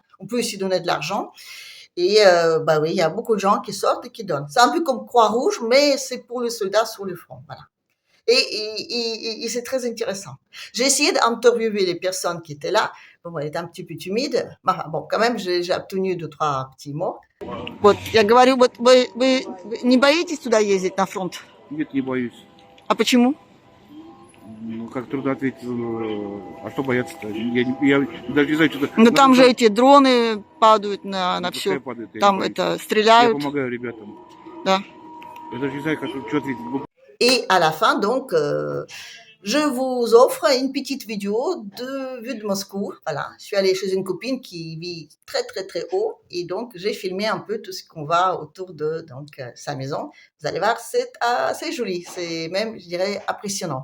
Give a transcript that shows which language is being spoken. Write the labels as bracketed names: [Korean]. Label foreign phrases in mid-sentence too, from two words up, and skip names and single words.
[French] On peut aussi donner de l'argent. Et bah oui, il y a beaucoup de gens qui sortent et qui donnent. C'est un peu comme Croix-Rouge, mais c'est pour les soldats sur le front. Voilà. Et c'est très intéressant. J'ai essayé d'interviewer les personnes qui étaient là. Bon, elle était un petit peu timide. Bon, quand même, j'ai obtenu 2-3 petits mots. [Russian] Вот, я говорю, вот вы не боитесь туда ездить на фронт? Нет, не боюсь. А почему? Ну, как трудно ответить, а что бояться-то? Я даже не знаю, что-то... Ну, там же эти дроны падают на Пускай все. падает, я Там не боюсь. это Я стреляют. помогаю ребятам. Да. Я даже не знаю, как, что ответить. [French] Et à la fin, donc, je vous offre une petite vidéo de vue de Moscou. Voilà, je suis allée chez une copine qui vit très très très haut et donc j'ai filmé un peu tout ce qu'on voit autour de donc sa maison. Vous allez voir, c'est assez joli, c'est même, je dirais, impressionnant.